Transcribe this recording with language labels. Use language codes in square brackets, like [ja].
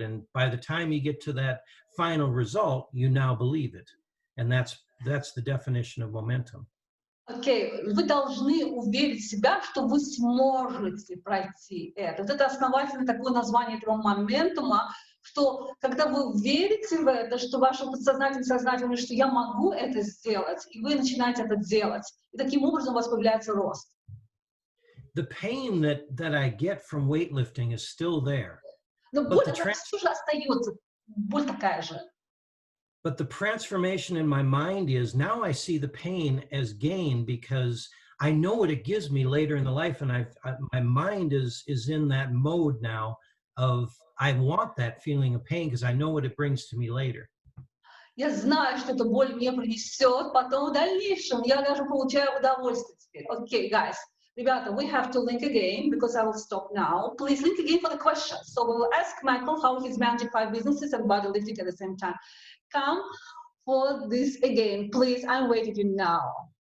[en] And by the time you get to that final result, you now believe it. And that's the definition of momentum. [ru] Окей, вы должны уверить себя, что вы сможете пройти это. Вот это основательное такое название этого моментума, что когда вы верите в это, что ваше подсознательное, сознательное, что я могу это сделать, и вы начинаете это делать, и таким образом у вас появляется рост. [en] The pain that I get from weightlifting is still there. [ru] Но боль, она все же остается, боль такая же. [en] But the transformation in my mind is now I see the pain as gain because I know what it gives me later in the life, and my mind is in that mode now of I want that feeling of pain because I know what it brings to me later. [ru] Я знаю, что эта боль мне принесет потом в дальнейшем. Я даже получаю удовольствие теперь. [en] Okay, guys. Ribata, we have to link again because I will stop now. Please link again for the questions. So we will ask Michael how he's managing 5 businesses and bodylifting at the same time. Come for this again, please. I'm waiting you now.